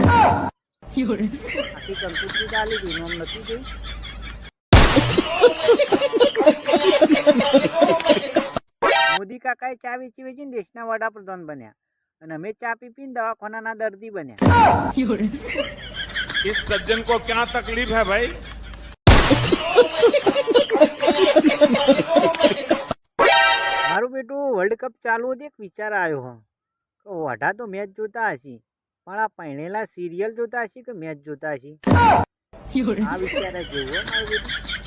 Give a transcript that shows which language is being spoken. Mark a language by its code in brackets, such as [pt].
[gu] આખી કંકુતરી ચાલી ગઈ નોમ નથી ગઈ. મોદી કાકાએ ચા વેચી વેચીને દેશના વડાપ્રધાન બન્યા અને અમે ચા પી પીને દવાખાનાના દર્દી બન્યા. [hi] इस सज्जन को क्या तकलीफ है भाई? [gu] મારું બેટું વર્લ્ડ કપ ચાલુ હતો એક વિચાર આવ્યો હો કે વઢા તો મેચ જોતા હશી પણ આ પૈણેલા સિરિયલ જોતા હશી કે મેચ જોતા હશી? આ વિચાર જેવું હો મારું બેટું.